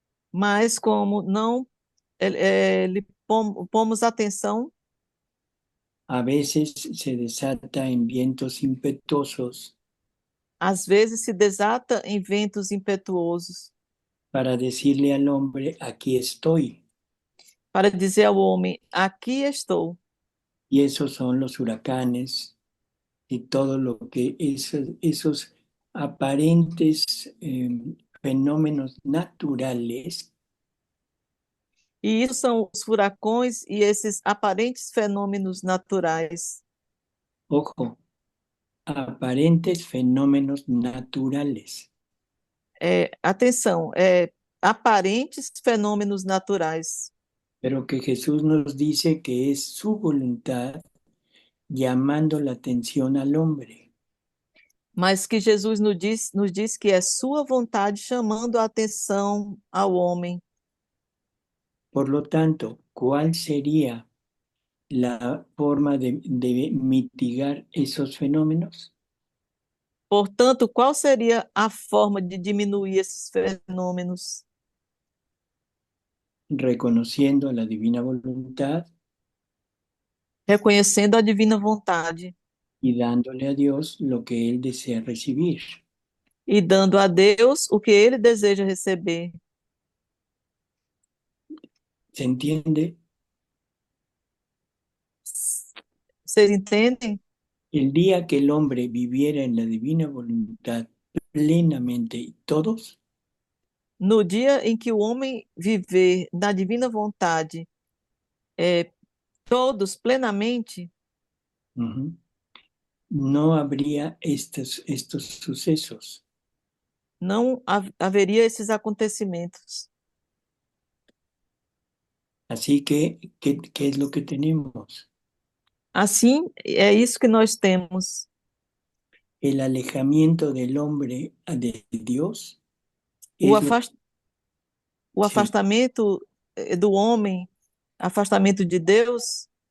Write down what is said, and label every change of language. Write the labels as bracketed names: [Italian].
[Portuguese] Mas como não lhe pomos atenção, [Spanish] a veces se desata en vientos impetuosos. [Portuguese] Às vezes se desata em ventos impetuosos. [Spanish] Para decirle al hombre, aquí estoy. [Portuguese] Para dizer ao homem, aqui estou. [Spanish] Y esos son los huracanes y todo lo que esos aparentes fenómenos naturales. [Portuguese] E isso são os furacões e esses aparentes fenômenos naturais. [Spanish] Ojo, aparentes fenómenos naturales. [Portuguese] Atenção, aparentes fenômenos naturais. [Spanish] Pero que Jesús nos dice que es su voluntad llamando la atención al hombre. [Portuguese] Mas que Jesus nos diz que é sua vontade chamando a atenção ao homem. [Spanish] Por lo tanto, ¿cuál sería la forma de mitigar esos fenómenos? [Portuguese] Portanto, qual seria a forma de diminuir esses fenômenos? [Spanish] Reconociendo la divina voluntad. [Portuguese] Reconhecendo a divina vontade. [Spanish] Y dándole a Dios lo que Él desea recibir. [Portuguese] E dando a Deus o que Ele deseja receber. [Spanish] ¿Se entiende? [Portuguese] ¿Vocês entendem? [Spanish] El día que el hombre viviera en la divina voluntad plenamente, todos. [Portuguese] No dia em que o homem viver na divina vontade, todos plenamente, [Spanish] no habría estos sucesos. [Portuguese] Não haveria esses acontecimentos. [Spanish] Así que, ¿qué es lo que tenemos? [Portuguese] Assim, é isso que nós temos. [Spanish] El alejamiento del hombre de Dios. [Portuguese] O afastamento do homem, afastamento de Deus.